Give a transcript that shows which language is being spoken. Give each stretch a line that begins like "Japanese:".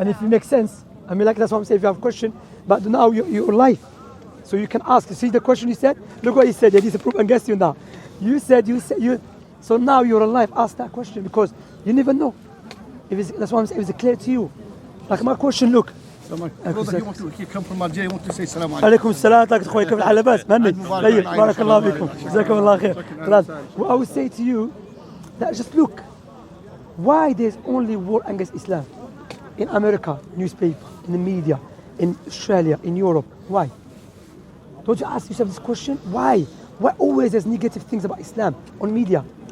English: And if it makes sense, I mean, like that's what I'm saying, if you have a question, but now you're live. So you can ask. You see the question you said? Look what he said. He's a proof against you now. You said. So now you're alive. Ask that question because you never know. That's what I'm saying. If it's clear to you. Like my question, look. You come from Algeria, you want to say salam alaikum.
Arabic: عليكم السلام طاقة أخوي كيف الحال لاباس مهني طيب بارك الله فيكم جزاكم الله خير خلاص.
English: What I would say to you that just look why there's only war against Islam in America, newspaper, in the media, in Australia, in Europe. Why? Don't you ask yourself this question? Why always there's negative things about Islam on media?